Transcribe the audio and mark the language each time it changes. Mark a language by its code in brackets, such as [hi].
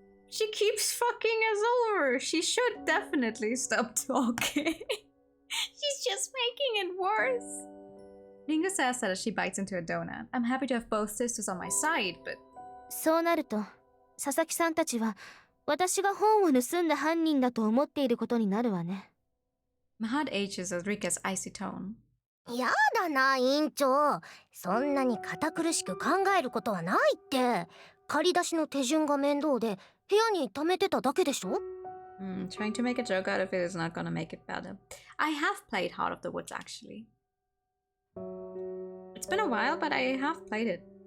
[en] She keeps fucking us over. She should definitely stop talking. She's just making it worse. Ringo says that as she bites into a donut. I'm happy to have both sisters on my side, but... [ja] そうなると佐々木さんたちは私が本を盗んだ犯人だと思っていることになるわね。 [en] My heart aches at Rika's icy tone. [ja] やだな、委員長。そんなに堅苦しく考えることはないって。借り出しの手順が面倒で部屋に溜めてただけでしょ。 [en] Trying to make a joke out of it is not gonna make it better. I have played Heart of the Woods, actually. It's been a while, but I have played it.